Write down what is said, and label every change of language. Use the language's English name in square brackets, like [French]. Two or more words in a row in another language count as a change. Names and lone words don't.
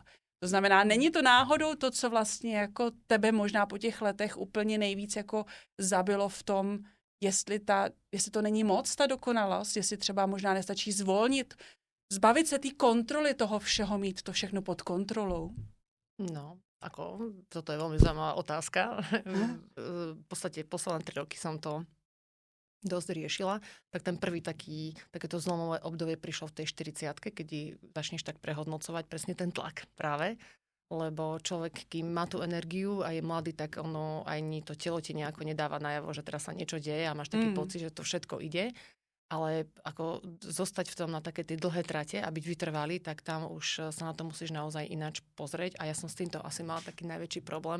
[Czech] To znamená, není to náhodou to, co vlastně jako tebe možná po těch letech úplně nejvíc jako zabilo v tom, jestli to není moc, ta dokonalost, jestli třeba možná nestačí zvolnit, zbavit se té kontroly toho všeho, mít to všechno pod kontrolou. [Slovak] No, toto je veľmi zaujímavá otázka. V podstate posledné 3 roky som to dosť riešila, tak ten prvý takéto zlomové obdobie prišlo v tej 40-ke, keď začneš tak prehodnocovať presne ten tlak práve, lebo človek, kým má tú energiu a je mladý, tak ono ani to telo ti nejako nedáva najavo, že teraz sa niečo deje a máš taký pocit, že to všetko ide, ale ako zostať v tom na také tie dlhé trate a byť vytrvalý, tak tam už sa na to musíš naozaj ináč pozrieť a ja som s týmto asi mala taký najväčší problém.